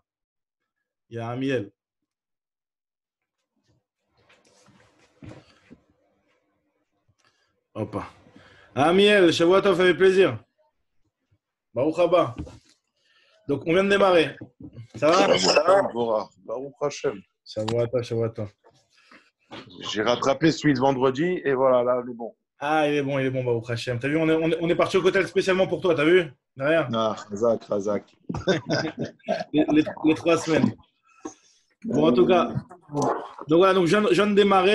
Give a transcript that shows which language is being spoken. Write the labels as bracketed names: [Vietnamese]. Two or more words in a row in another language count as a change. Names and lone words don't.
[French] Il y a Amiel. Hop. Amiel, Shavuot, ça fait plaisir. [Hebrew] ברוך הבא. [French] Donc, on vient de démarrer. Ça va? [Hebrew] ברוך השם. [French] Shavuot. J'ai rattrapé celui de vendredi et voilà, là, il est bon. Ah, il est bon, [Hebrew] ברוך השם. [French] T'as vu, on est parti au Kotel spécialement pour toi, t'as vu? Derrière. Ah, Razak. les 3 semaines. Bon, en tout cas, donc voilà, je viens de démarrer.